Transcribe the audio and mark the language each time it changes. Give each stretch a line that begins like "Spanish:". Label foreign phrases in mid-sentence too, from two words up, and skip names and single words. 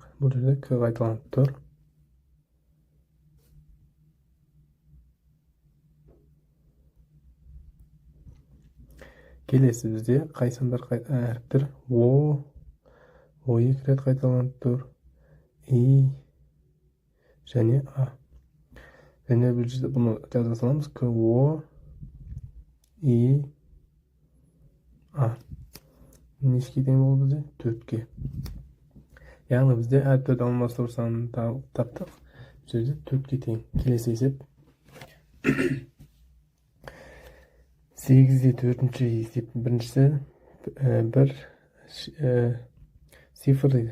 Kazakh: Бұл жерде к қайталанып тұр. Келесі бізде қай сандар әріптер о екі рет қайталанып тұр. И және а. Және бұл жерде бұны жаза саламыз. К о и а. Нешеге тең болды бізде? 4-ке. Яғни бізде әріптерді алмастыру санын таптық. Бұл жерде 4-ке тең. Келесі есеп. 8-де 4-ші есептің біріншісі бір цифр дейді.